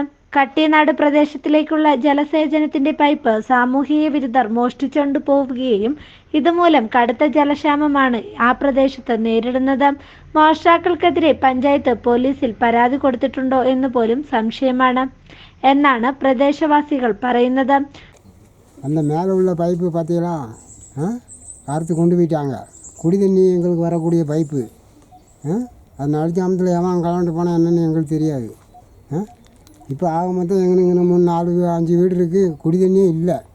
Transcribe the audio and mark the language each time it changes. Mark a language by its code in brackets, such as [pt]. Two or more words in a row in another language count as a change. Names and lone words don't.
[ml] കട്ടിയനാട് പ്രദേശത്തിലേക്കുള്ള ജലസേചനത്തിന്റെ പൈപ്പ് സാമൂഹിക വിരുദ്ധർ മോഷ്ടിച്ചുകൊണ്ടു പോവുകയും ഇതുമൂലം കടുത്ത ജലക്ഷാമമാണ് ആ പ്രദേശത്ത് നേരിടുന്നത്. മോഷ്ടാക്കൾക്കെതിരെ പഞ്ചായത്ത് പോലീസിൽ പരാതി കൊടുത്തിട്ടുണ്ടോ എന്ന് പോലും സംശയമാണ് എന്നാണ് പ്രദേശവാസികൾ പറയുന്നത്. [ta] அந்த மேலே உள்ள பைப்பு பார்த்தீங்களா, அறுத்து கொண்டு போயிட்டாங்க. குடி தண்ணி எங்களுக்கு வரக்கூடிய பைப்பு அது நடுச்சாமத்தில் எவன் கலண்டு போனால் என்னென்னு எங்களுக்கு தெரியாது. இப்போ ஆக மொத்தம் எங்களுக்கு 3, 4, 5 வீடு இருக்குது, குடி தண்ணியே இல்லை.